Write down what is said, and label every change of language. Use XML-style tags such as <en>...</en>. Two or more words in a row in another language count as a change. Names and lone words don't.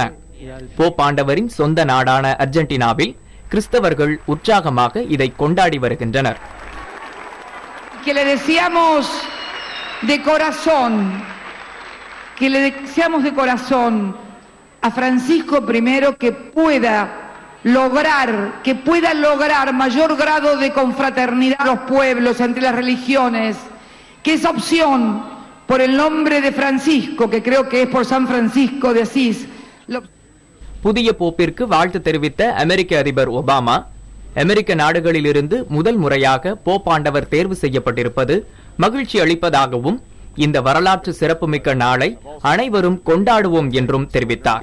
<ta>போப்பாண்டவரின் சொந்த நாடான அர்ஜென்டினாவில் கிறிஸ்தவர்கள் உற்சாகமாக இதை கொண்டாடி வருகின்றனர்.</ta> <es>Que le deseamos de corazón a Francisco primero que pueda lograr mayor grado de confraternidad a los pueblos entre las religiones, que esa opción por el nombre de Francisco, que creo que es por San Francisco de Asís.</es> <ta>புதிய போப்பிற்கு வாழ்த்து தெரிவித்த அமெரிக்க அதிபர் ஒபாமா, அமெரிக்க நாடுகளிலிருந்து முதல் முறையாக போப்பாண்டவர் தேர்வு செய்யப்பட்டிருப்பது மகிழ்ச்சி அளிப்பதாகவும் இந்த வரலாற்று சிறப்புமிக்க நாளை அனைவரும் கொண்டாடுவோம் என்றும் தெரிவித்தார்.</ta>